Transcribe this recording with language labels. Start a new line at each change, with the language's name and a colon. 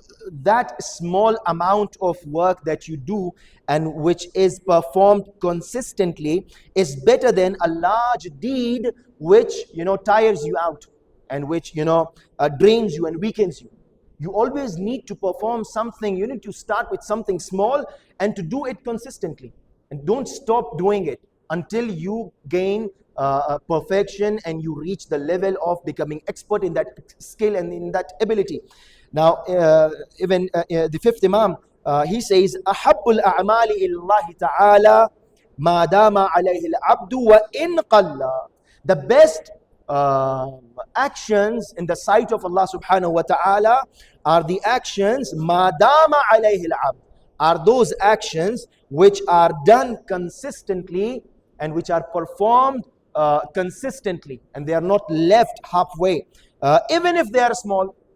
English: That small amount of work that you do and which is performed consistently is better than a large deed which tires you out and which drains you and weakens you. You always need to perform something. You need to start with something small and to do it consistently, and don't stop doing it until you gain perfection and you reach the level of becoming expert in that skill and in that ability. Now, even the fifth Imam, he says,
Arabic: أَحَبُّ الْأَعْمَالِ إِلَى اللَّهِ تَعَالَى مَا دَامَ عَلَيْهِ الْعَبْدُ وَإِنْ قَلَّ.
English: The best actions in the sight of Allah subhanahu wa ta'ala are the actions
Arabic: مَا دَامَ عَلَيْهِ الْعَبْدُ,
English: are those actions which are done consistently and which are performed consistently, and they are not left halfway, even if they are small.